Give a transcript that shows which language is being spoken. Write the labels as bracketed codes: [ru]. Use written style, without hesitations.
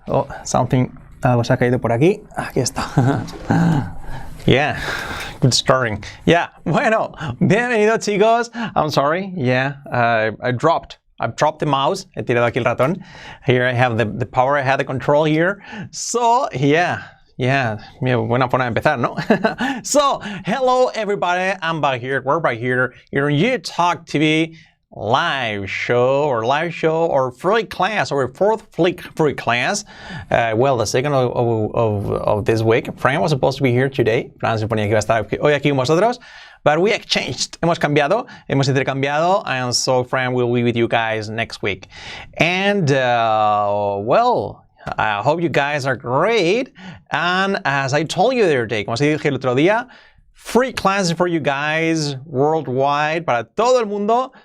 [es] Oh, algo se ha caído por aquí. Aquí está. [en] Yeah, good starting. Yeah, [es] bueno, bienvenidos chicos. [en] I'm sorry. Yeah, I've dropped the mouse. [es] He tirado aquí el ratón. [en] Here I have the power. I have the control here. [es] So, yeah, buena forma de empezar, ¿no? [en] So, hello everybody. I'm back here. We're back here on YouTalk TV. Live show or free class or fourth free class. Well, the second of this week. Fran was supposed to be here today. [es] Fran se suponía que iba a estar hoy aquí con vosotros. [en] But we exchanged. [es] Hemos intercambiado. [en] And so Fran will be with you guys next week. And, well, I hope you guys are great. And as I told you the other day, [es] como os dije el otro día, [en] free classes for you guys worldwide, [es] para todo el mundo.